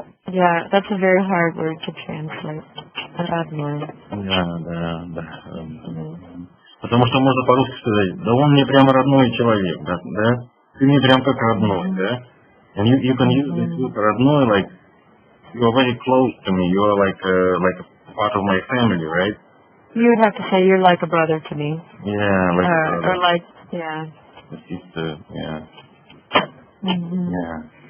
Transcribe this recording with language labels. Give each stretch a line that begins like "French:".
English: Yeah, that's a very hard word to translate.
Russian: Родной. Да. Потому что можно по-русски сказать, да он мне прямо родной человек, да? Ты мне прям как родной, да?
English: And you can use this word родной, like, you are very close to me, you are like a part of my family, right? You would have to say you're like a brother to me. Yeah, like a brother. Or like, yeah. A sister, yeah. Yeah.